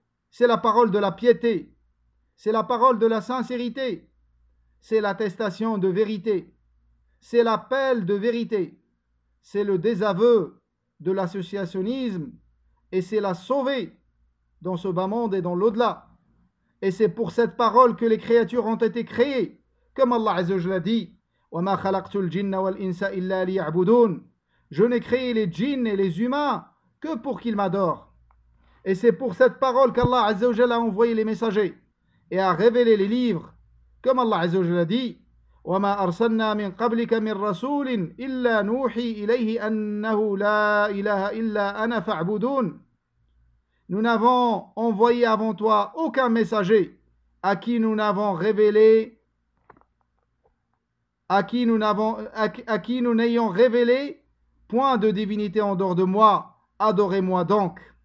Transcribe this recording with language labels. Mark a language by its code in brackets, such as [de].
[fr] c'est la parole de la piété, c'est la parole de la sincérité, c'est l'attestation de vérité, c'est l'appel de vérité, c'est le désaveu de l'associationnisme et c'est la sauvée dans ce bas monde et dans l'au-delà, et c'est pour cette parole que les créatures ont été créées. Comme Allah Azza wa Jalla dit, [ar] وَمَا خَلَقْتُ الْجِنَّ وَالْإِنْسَ إِلَّا لِيَعْبُدُونَ. [fr] Je n'ai créé les djinns et les humains que pour qu'ils m'adorent. Et c'est pour cette parole qu'Allah Azza wa Jalla a envoyé les messagers et a révélé les livres. Comme Allah Azza wa Jalla dit, [ar] وَمَا أَرْسَلْنَا مِنْ قَبْلِكَ مِنْ رَسُولٍ إِلَّا نُوحِي إِلَيْهِ أَنَّهُ لَا إِلَهَ إِلَّا أَنَا فَعْبُدُونَ. [fr] Nous n'avons envoyé avant toi aucun messager à qui nous n'avons révélé à qui nous n'ayons révélé point de divinité en dehors de moi, adorez-moi donc.